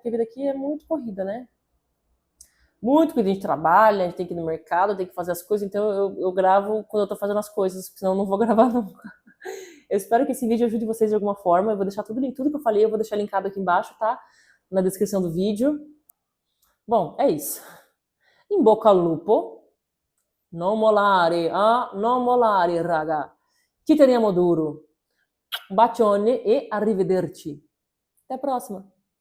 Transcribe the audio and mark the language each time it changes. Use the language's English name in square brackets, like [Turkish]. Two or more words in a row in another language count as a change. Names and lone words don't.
[Portuguese] Porque a vida aqui é muito corrida, né? Muito que a gente trabalha, a gente tem que ir no mercado, tem que fazer as coisas, então eu gravo quando eu tô fazendo as coisas, senão eu não vou gravar nunca. Eu espero que esse vídeo ajude vocês de alguma forma, eu vou deixar tudo que eu falei, eu vou deixar linkado aqui embaixo, tá? Na descrição do vídeo. Bom, é isso. [Italian] In bocca al lupo. Non molare, raga. Ci teniamo duro. Un bacione e arrivederci. [Portuguese] Até a próxima.